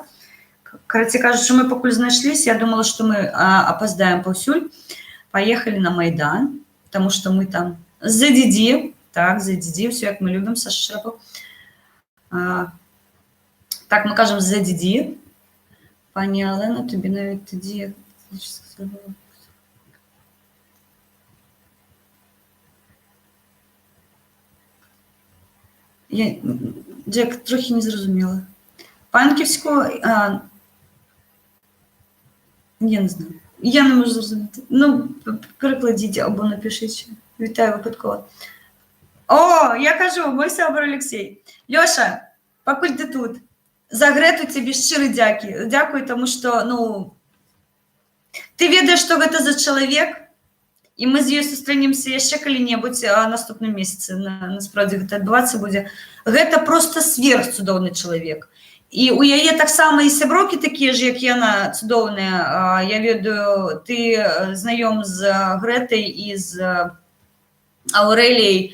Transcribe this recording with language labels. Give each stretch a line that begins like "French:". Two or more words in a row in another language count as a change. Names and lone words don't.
Belarusian: Карацей кажучы, мы пакуль знайшліся, я думала, што мы апаздаем паўсюль, паехалі на Майдан, таму што мы там за дзідзі, так, за дзідзі, ўсё як мы любім, са Шчэпаў. Так, мы кажам за дзідзі.
Ukrainian: Пані Алена, тобі навіть тоді... Я трохи не зрозуміла. Панківську... Я не знаю. Я не можу зрозуміти. Ну, перекладіть або напишіть. Вітаю випадково.
Belarusian: О, я кажу, мой сябр Олексій. Льоша, пакуль ти тут, за Грету тобі шчыры дзякі. Дзякуй,
Ukrainian: тому що,
Belarusian: ну, ти ведаеш, што гэта за чалавек, і мы з ёй сустрэнемся яшчэ калі-небудзь наступным месяцы. Насправді, гэта адбывацца будзе. Гэта просто сверхцудоўны чалавек. І у яе таксама і сяброўкі такія ж, як яна, цудоўныя. Я ведаю, ты знаём з Грэтай і з Аўрэліяй.